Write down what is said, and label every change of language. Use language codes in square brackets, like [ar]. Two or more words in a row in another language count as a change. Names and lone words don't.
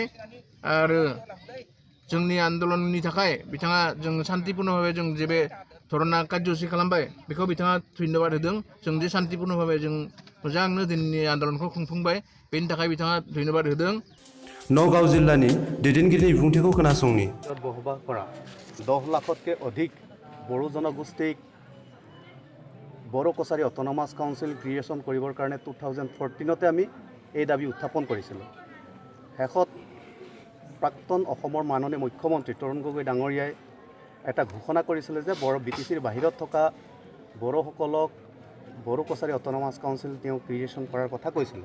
[brx] आरो जोंनि आन्दलननि थाखाय बिथाङा जों शान्तिपुर्ण भाबै जों जे बे धरना कार्यसुचि खालामबाय बेखौ बिथाङा धन्यबाद होदों। जों जे शान्तिपुर्ण भाबै जों मोजांनो दिनैनि आन्दलनखौ खुंफुंबाय, बेनि थाखाय बिथाङा धन्यबाद होदों। नगाव जिल्लानि दैदेनगिरिनि बिबुंथिखौ खोनासंनि। [as] বসবাস কৰা 10 লাখতকৈ অধিক বড়ো জনগোষ্ঠীক বড়ো কছাৰী অট'নমাছ কাউন্সিল ক্ৰিয়েশ্যন কৰিবৰ কাৰণে 2014তে আমি এই দাবী উত্থাপন কৰিছিলোঁ। শেষত প্ৰাক্তন অসমৰ মাননীয় মুখ্যমন্ত্ৰী তৰুণ গগৈ ডাঙৰীয়াই এটা ঘোষণা কৰিছিলে যে বিটিচিৰ বাহিৰত থকা বড়োসকলক বড়ো কছাৰী অট'নমাছ কাউন্সিল তেওঁ ক্ৰিয়েশ্যন কৰাৰ কথা কৈছিলে।